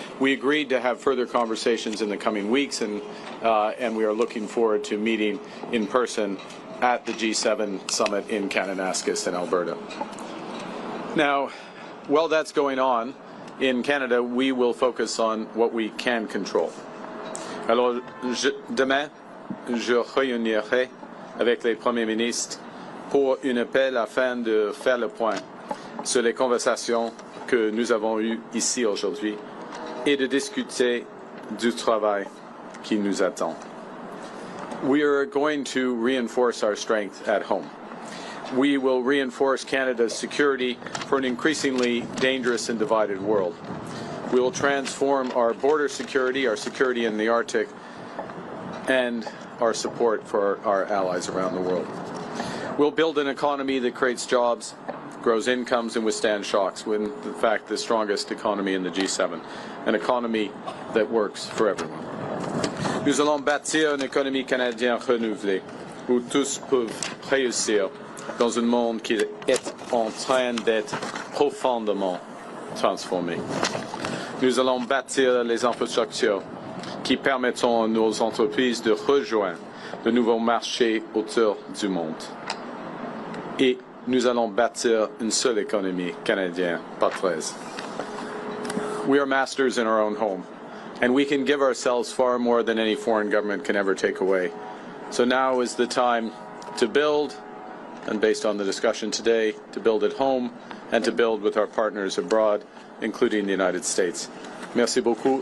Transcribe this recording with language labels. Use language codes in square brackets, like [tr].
[en] We agreed to have further conversations in the coming weeks, and we are looking forward to meeting in person at the G7 summit in Kananaskis in Alberta. Now, while that's going on, in Canada, we will focus on what we can control. [fr] Alors, demain, je réunirai avec les premiers ministres pour un appel afin de faire le point sur les conversations que nous avons eues ici aujourd'hui et de discuter du travail qui nous attend. [en] We are going to reinforce our strength at home. We will reinforce Canada's security for an increasingly dangerous and divided world. We will transform our border security, our security in the Arctic, and our support for our allies around the world. We'll build an economy that creates jobs, grows incomes, and withstands shocks. We're, in fact, the strongest economy in the G7, an economy that works for everyone. [fr] Nous allons bâtir une économie canadienne renouvelée, où tous peuvent réussir dans un monde qui est en train d'être profondément transformé. Nous allons bâtir les infrastructures qui permettront à nos entreprises de rejoindre de nouveaux marchés autour du monde. Et nous allons bâtir une seule économie canadienne, pas 13. [en] We are masters in our own home, and we can give ourselves far more than any foreign government can ever take away. So now is the time to build, and based on the discussion today, to build at home and to build with our partners abroad, including the United States. [fr] Merci beaucoup.